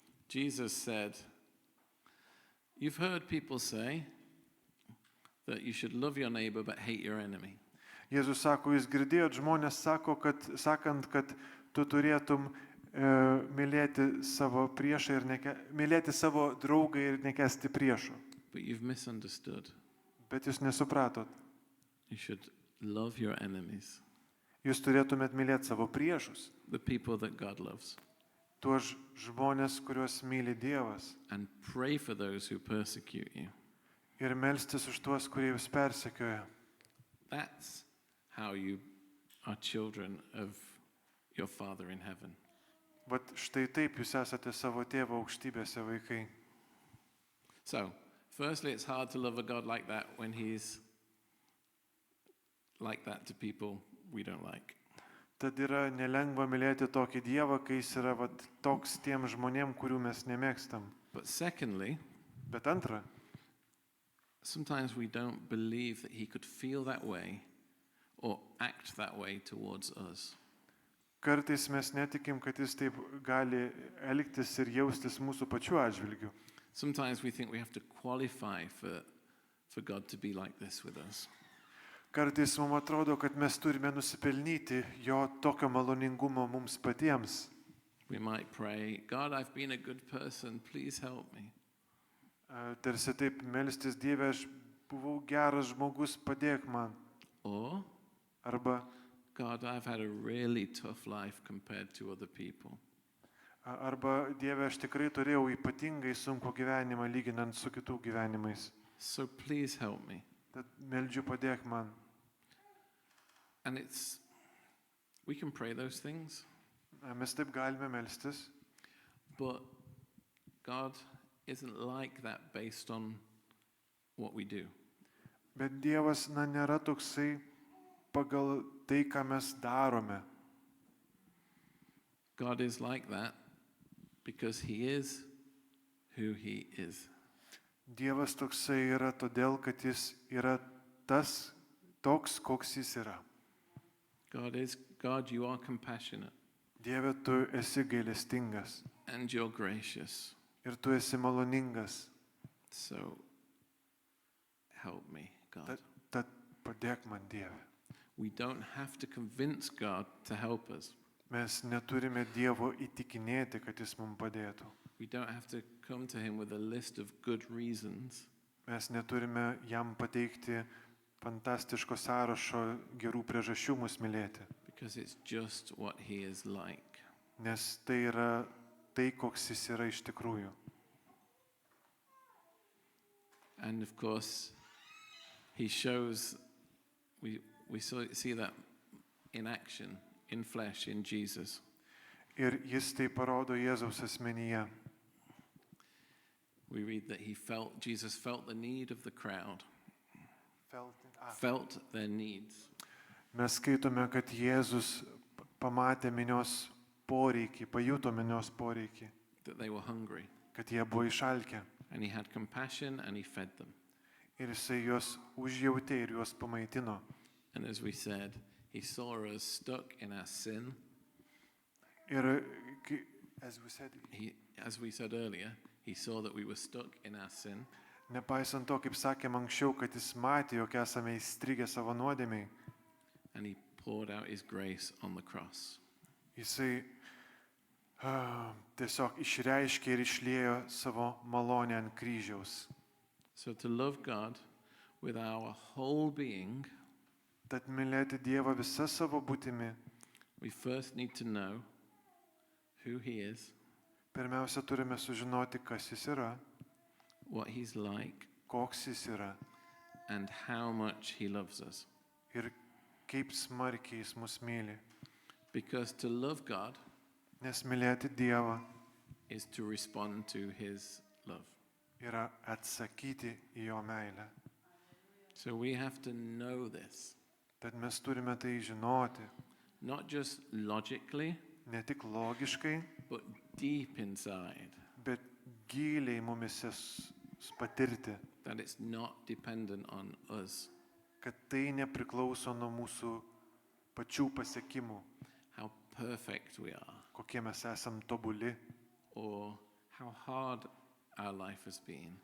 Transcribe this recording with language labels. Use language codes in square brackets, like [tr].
[en] Jesus said, you've heard people say that you should love your neighbor but hate your enemy. [lt] Jėzus sako, jūs girdėjot, žmonės sakant, kad tu turėtum mylėti savo priešą ir mylėti savo draugą ir nekęsti priešo. [en] But you've misunderstood. [lt] Bet jūs nesupratot. [en] You should love your enemies, [lt] Jūs turėtumėt mylėti savo priešus. [en] the people that God loves, [lt] Tuos žmonės, kuriuos myli Dievas. [en] and pray for those who persecute you. [lt] Ir melstis už tuos, kurie jūs persekioja. [en] That's how you are children of your Father in heaven. [lt] Vat štai taip jūs esate savo tėvo aukštybėse vaikai. [en] So, firstly, it's hard to love a God like that when he's like that to people we don't like. [lt] Tad yra nelengva mylėti tokį Dievą, kai jis yra toks tiem žmonėm, kurių mes nemėgstam. [en] But secondly, [lt] Bet antra, [en] sometimes we don't believe that he could feel that way or act that way towards us. [lt] kartais mes netikim, kad jis taip gali elgtis ir jaustis mūsų pačių atžvilgių. [en] Sometimes we think we have to qualify for God to be like this with us. [lt] Kartais mums atrodo, kad mes turime nusipelnyti jo tokio maloningumo mums patiems. [en] We might pray, God, I've been a good person, please help me. [lt] Tarsi taip melstis, Dieve, aš buvau geras žmogus, padėk man. [en] Or, [lt] Arba, [en] God, I've had a really tough life compared to other people. [lt] Dieve, aš tikrai turėjau ypatingai sunku gyvenimą lyginant su kitų gyvenimais. [en] So please help me. [lt] Tad meldžiu, padėk man. [en] And we can pray those things, [lt] Mes taip galime melstis, [en] but God isn't like that based on what we do. [lt] bet Dievas nėra toksai pagal tai, ką mes darome. [en] God is like that because he is who he is. [lt] Dievas toksai yra todėl, kad jis yra toks, koks jis yra. [en] God, you are compassionate [lt] Dieve, tu esi gailestingas [en] and you're gracious. [lt] ir tu esi maloningas. [en] So help me, God. [lt] Tad padėk man, Dieve. [en] We don't have to convince God to help us. [lt] Mes neturime Dievo įtikinėti, kad jis mums padėtų. [en] We don't have to come to him with a list of good reasons. [lt] Mes neturime jam pateikti fantastiško sąrašo gerų priežasčių mus mylėti, [en] Because it's just what he is like. [lt] nes tai yra tai, koks jis yra iš tikrųjų. [en] And of course, he shows, we see that in action, in flesh, in Jesus. [lt] Ir jis tai parodo Jėzaus asmenyje. [en] We read that Jesus felt the need of the crowd, felt their needs. [lt] Mes skaitome, kad Jėzus pamatė minios poreikį, pajuto minios poreikį, [en] That they were hungry, [lt] kad jie buvo išalkę. [en] and he had compassion and he fed them. [lt] Ir jisai juos užjautė ir juos pamaitino. [en] And as we said, he saw us stuck in our sin. [lt] Ir, as [en] As we said earlier, he saw that we were stuck in our sin, [lt] nepaisant to, kaip sakėm anksčiau, kad jis matė, jog esame įstrigę savo nuodėmiai, [en] and he poured out his grace on the cross. [lt] jisai tiesiog išreiškė ir išliejo savo malonę ant kryžiaus. [en] So to love God with our whole being, [lt] Tad mylėti Dievą visą savo būtimi, [en] we first need to know who he is, [lt] pirmiausia turime sužinoti, kas jis yra, [en] what he's like, [lt] koks jis yra [en] and how much he loves us. [lt] ir kaip smarkiai jis mus myli. [en] Because to love God [lt] Nes mylėti Dievą [en] is to respond to his love. [lt] yra atsakyti į jo meilę. [en] So we have to know this, [lt] Tad mes turime tai žinoti, [en] not just logically, [lt] ne tik logiškai, [en] but deep inside, [lt] bet giliai mumise patirti, [en] that it's not dependent on us, [lt] kad tai nepriklauso nuo mūsų pačių pasiekimų, [en] how perfect we are, [lt] kokie mes esam tobuli, [en] or how hard our life has been,